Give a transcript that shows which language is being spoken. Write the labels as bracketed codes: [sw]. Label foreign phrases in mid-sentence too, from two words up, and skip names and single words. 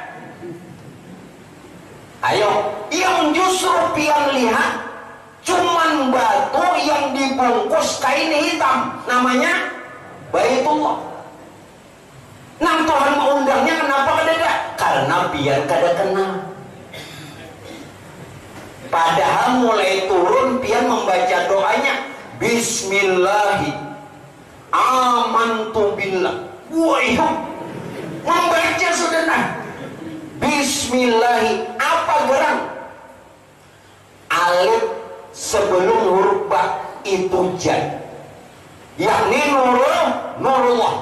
[bjn] Ayo, yang justru pian lihat cuman batu yang dibungkus kain hitam, namanya Baitullah. Nang Tuhan mengundangnya kenapa kadeda? Karena biar kada kenal. Padahal mulai turun pian membaca doanya, [ar] بسم الله آمنت بالله. [bjn] Wah, membaca sudah. Bismillahi, apa gerak? [id] Alif sebelum huruf ba itu jad, yakni nurullah.